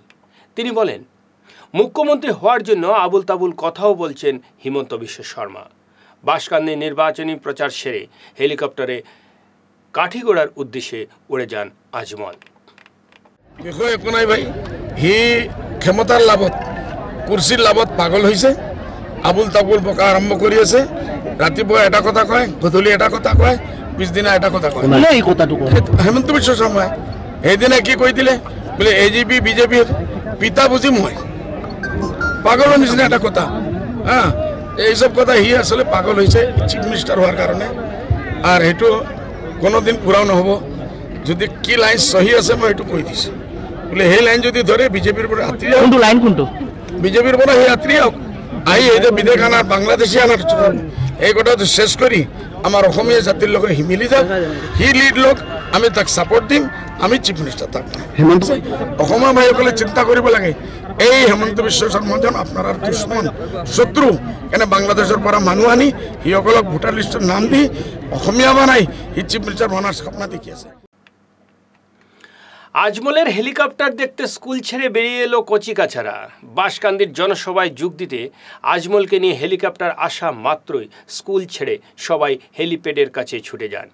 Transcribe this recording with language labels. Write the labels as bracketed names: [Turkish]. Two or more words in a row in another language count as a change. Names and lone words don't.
[Bangla] তিনি বলেন, মুখ্যমন্ত্রী হওয়ার জন্য আবুল তাবুল কথাও বলছেন হিমন্ত বিশ্ব শর্মা। বাঁশকান্দি নির্বাচনী প্রচার সেরে হেলিকপ্টারে কাঠিগোড়ার উদ্দেশ্যে উড়ে যান আজমল। [Assamese] দেখো একো নাই ভাই, হি ক্ষমতার লাভত কুর্সির লাভত [Bangla] পাগল হয়েছে, [Assamese] আবুল তাবুল বকা আরম্ভ কৰি আছে। ৰাতিপুৱা এটা কথা কয়, গধূলি এটা কথা কয়, পিছদিনা এটা কথা কয়। হেমন্ত বিশ্ব শৰ্মাই সেইদিনা কি কৈ দিলে বোলে এজিপি বিজেপিৰ পিতা বুজি মই, পাগলৰ নিচিনা এটা কথা। হ্যাঁ, এইসব কথা হি আসলে [Bangla] পাগল হয়েছে [English] Chief Minister [Assamese] হওয়ার কারণে। আর সেইটো কোনোদিন পুরাও নহব। যদি কি লাইন সহি আছে মই সেইটো কৈ দিছোঁ বোলে সেই লাইন যদি ধরে বিজেপির পৰা আঁতৰি আহক, বিজেপির পৰা সেই আঁতৰি আহক, আহি এই যে বিদেশ আনার বাংলাদেশি আনার এই কথাটো শেষ কৰি আমার অসমীয়া জাতির লগে মিলি যাক, হি লিড লোক, আমি তাক সাপোর্ট দিম, আমি [English] Chief Minister [Assamese] থাকব। অসমৰ ভাইসকলে চিন্তা কৰিব লাগে, এই হেমন্ত বিশ্ব শৰ্মাজন আপনার দুশ্মন শত্রু, কেনে বাংলাদেশের পৰা মানুহ আনি সিসকলক ভোটার লিস্টৰ নাম দি অসমীয়া বানাই হি [English] Chief Minister [Assamese] বনার স্বপ্ন দেখি আছে। [Bangla] আজমলের হেলিকপ্টার দেখতে স্কুল ছেড়ে বেরিয়ে এলো কচিকাছারা। বাঁশকান্দির জনসভায় যোগ দিতে আজমলকে নিয়ে হেলিকপ্টার আসা মাত্রই স্কুল ছেড়ে সবাই হেলিপ্যাডের কাছে ছুটে যান।